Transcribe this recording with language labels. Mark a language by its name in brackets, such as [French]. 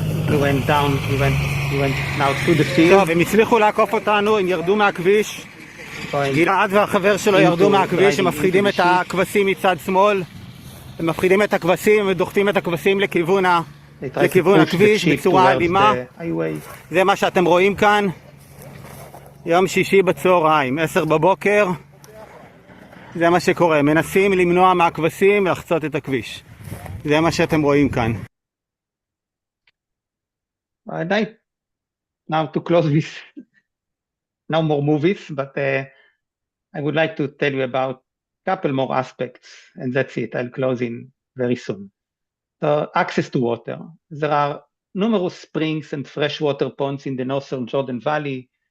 [English] He went down, he went now through the field. [Hebrew] טוב, הם הצליחו לעקוף אותנו, הם ירדו מהכביש. גלעד והחבר שלו ירדו מהכביש, הם מפחידים את הכבשים מצד שמאל. הם מפחידים את הכבשים, הם דוחפים את הכבשים לכיוון הכביש בצורה אלימה. זה מה שאתם רואים כאן. יום שישי בצהריים, 10 בבוקר. זה מה שקורה, מנסים למנוע מהכבשים לחצות את הכביש. זה מה שאתם רואים כאן. [English] I'd like now to close with now more movies, but I would like to tell you about a couple more aspects, and that's it. I'll close in very soon. So access to water. There are numerous springs and freshwater ponds in the northern Jordan Valley.